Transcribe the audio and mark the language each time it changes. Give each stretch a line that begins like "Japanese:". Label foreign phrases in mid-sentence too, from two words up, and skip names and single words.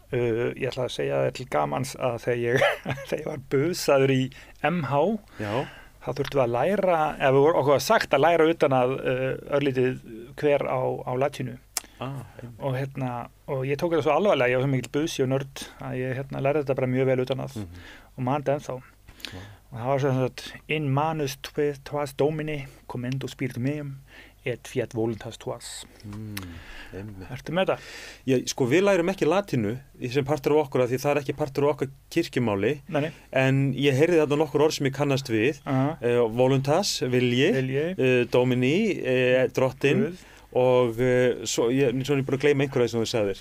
Icelandic: Ég ætlaði að segja þér til gamans að þegar ég var busaður í MH, þá þurftum við að læra, ef við okkur var sagt að læra utan að örlítið hver á latínu. Og ég tók þetta svo alvarlega, ég var svo mikill busi og nörd að ég lærði þetta bara mjög vel utan að og man þetta ennþá. Og það var svona
Latin: in manus tuas domini commendo spiritum meum et fiat voluntas tuas.
Icelandic: Ertu með það? Sko, við lærum ekki latínu sem partur af okkur, því það er ekki partur af okkar kirkjumáli. Nei. En ég heyrði þarna nokkur orð sem ég kannast við. Voluntas, vilji. Domini, drottin. Og svo ég búin að gleyma einhverja sem þú sagðir.